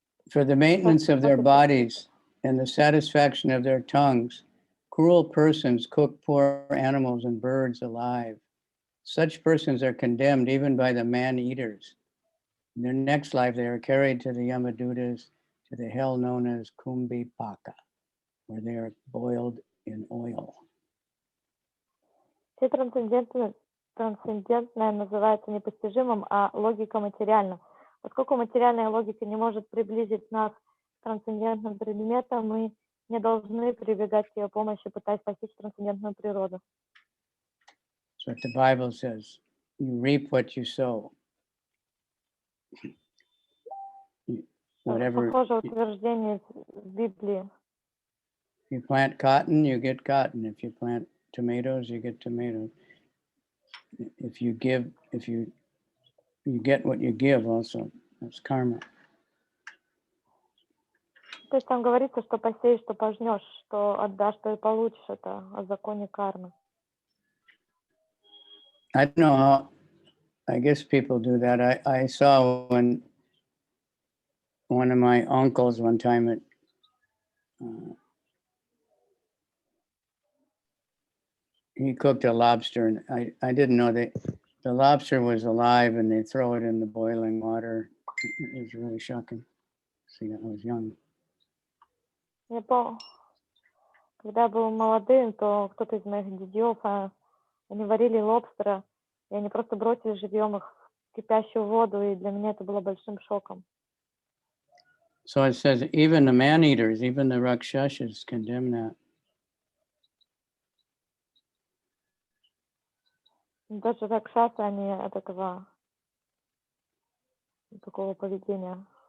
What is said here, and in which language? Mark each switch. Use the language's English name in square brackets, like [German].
[English] For the maintenance of their bodies and the satisfaction of their tongues, cruel persons cook poor animals and birds alive. Such persons are condemned even by the man-eaters. In their next life, they are carried to the Yamadutas, to the hell known as Kumbhipaka, where they are boiled in oil. [Russian] Все трансцендентное называется непостижимым, а логика материальна. Поскольку материальная логика не может приблизить нас к трансцендентным предметам, мы не должны прибегать к ее помощи, пытаясь постичь трансцендентную природу. [English] So what the Bible says, you reap what you sow. whatever. [Russian] Похоже утверждение в Библии. [English] You plant cotton, you get cotton. If you plant tomatoes, you get tomatoes. If you give, you get what you give also. That's karma. [Russian] То есть там говорится, что посеешь, что пожнешь, что отдашь, что и получишь. Это о законе кармы. [English] I don't know how, I guess people do that. I saw when one of my uncles one time he cooked a lobster, and I didn't know that the lobster was alive, and they throw it in the boiling water. It was really shocking. See, I was young. [Russian] Я помню, когда я был молодым, то кто-то из моих дядьев, они варили лобстера, и они просто бросили живьем их в кипящую воду, и для меня это было большим шоком. So it says even the man-eaters, even the rakshasas condemn that. Даже ракшасы, они от этого, такого поведения.